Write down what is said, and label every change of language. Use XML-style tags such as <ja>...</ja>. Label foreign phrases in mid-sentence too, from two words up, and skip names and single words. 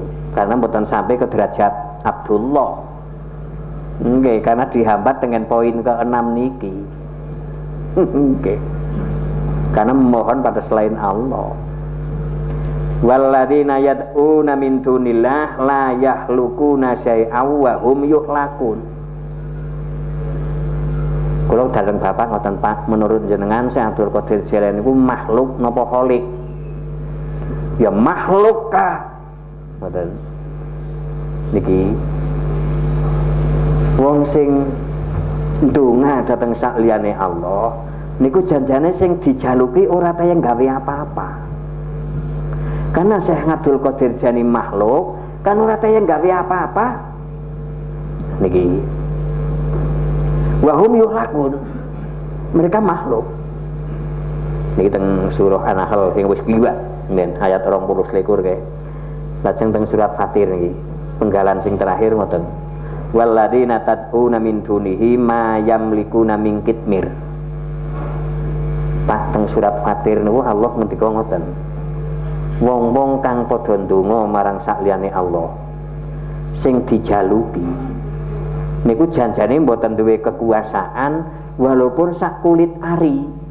<id>Karena mboten sampai ke derajat Abdullah. Nggih, karena dihambat dengan poin ke-6 niki.</id> <jv>Nggih.</jv> <id>Karena memohon pada selain Allah.</id> <ar>والذين يدعون من دون الله لا يخلقون شيئا وهم يخلقون.</ar> <jv>Kula dalem Bapak ngoten Pak, menurut jenengan Syekh Abdul Qadir Jailani niku makhluk napa khaliq? Ya makhluk kah? Ngoten. Niki wong sing ndonga dhateng sakliyane Allah niku janjane sing dijaluki ora tayang gawe apa-apa. Karena Syekh Abdul Qadir Jailani makhluk kan ora tayang gawe apa-apa. Niki</jv> <ar>وهم يخلقون,</ar> <id>mereka makhluk.</id> <jv>Niki teng surah An-Nahl sing wis kliwat nen ayat 20 selikur kae. Lajeng teng surat Fatir niki penggalan sing terakhir ngoten.</jv> <ar>والذين تدعون من دونه ما يملكون من قطمير.</ar> <jv>Pak teng surat Fatir niku Allah ngendika ngoten. Wong-wong kang padha ndonga marang sakliyane Allah sing dijaluki niku janjane mboten duwe kekuasaan walaupun sak kulit ari.</jv>